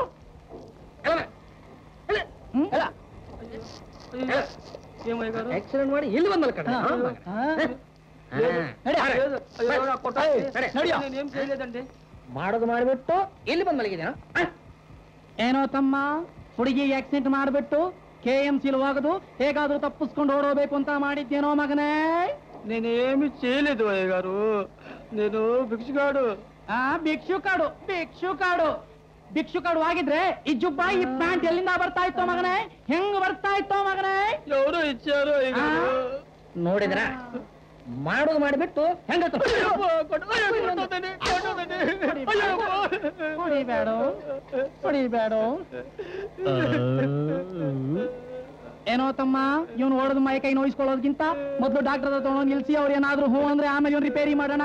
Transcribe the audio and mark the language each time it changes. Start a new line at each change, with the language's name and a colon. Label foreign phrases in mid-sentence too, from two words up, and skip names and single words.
Kannada: ಆಕ್ಸಿಡೆಂಟ್ ಮಾಡಿ ಇಲ್ಲಿ ಬಂದಲ್ಲ ಕಡೆ. ಮಾಡೋದು ಮಾಡಿಬಿಟ್ಟು ಇಲ್ಲಿ ಬಂದ್ ಮಲಗಿದೇನೋ. ಏನೋ ತಮ್ಮ, ಹುಡುಗಿ ಆಕ್ಸಿಡೆಂಟ್ ಮಾಡಿಬಿಟ್ಟು KMC ಹೋಗದು ಹೇಗಾದ್ರೂ ತಪ್ಪಿಸ್ಕೊಂಡು ಓಡೋಬೇಕು ಅಂತ ಮಾಡಿದ್ದೇನೋ ಮಗನೇ?
Telugu: నేనేమి చేయలేదు అయ్య గారు, నేను భిక్షగాడు.
Kannada: ಭಿಕ್ಷುಕಾಡು ಆಗಿದ್ರೆ ಈ ಜುಬ್ಬ ಈ ಪ್ಯಾಂಟ್ ಎಲ್ಲಿಂದ ಬರ್ತಾ ಇತ್ತೋ ಮಗನೇ? ಹೆಂಗ್ ಬರ್ತಾ ಇತ್ತೋ ಮಗನೇ?
Telugu: ఎవరు ఇచ్చారు అయ్య గారు?
Kannada: ನೋಡಿದ್ರ ಮಾಡೋದು ಮಾಡಿಬಿಟ್ಟು ಹೆಂಗ ಹೊಡಿಬೇಡ. ಏನೋ ತಮ್ಮ, ಇವನು ಓಡೋದು ಮೈ ಕೈ ನೋಯಿಸ್ಕೊಳ್ಳೋದಕ್ಕಿಂತ ಮೊದಲು ಡಾಕ್ಟರ್ ಹತ್ರ ತಗೊಂಡು ನಿಲ್ಸಿ, ಅವ್ರು ಏನಾದ್ರು ಹೂ ಅಂದ್ರೆ ಆಮೇಲೆ ಇವ್ನು ರಿಪೇರಿ ಮಾಡೋಣ.